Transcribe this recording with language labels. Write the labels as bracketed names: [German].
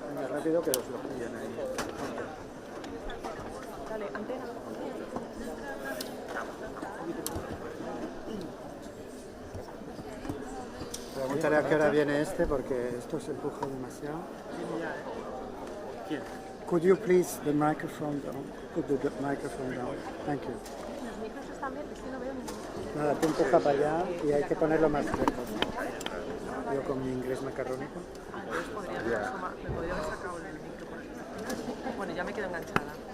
[Spanish] Rápido que los pillen ahí. Dale, antena. Pregúntale a qué hora viene este porque esto se empuja demasiado. ¿Quién? [English] Could you please the microphone down? Put the microphone down. Thank you. [Spanish] Los micros están bien, es que no veo ninguno. Nada, tú empuja para allá y hay que ponerlo más lejos. Yo con mi inglés macarrónico. Entonces me podría haber sacado el micro por aquí. Bueno, ya me quedo enganchada.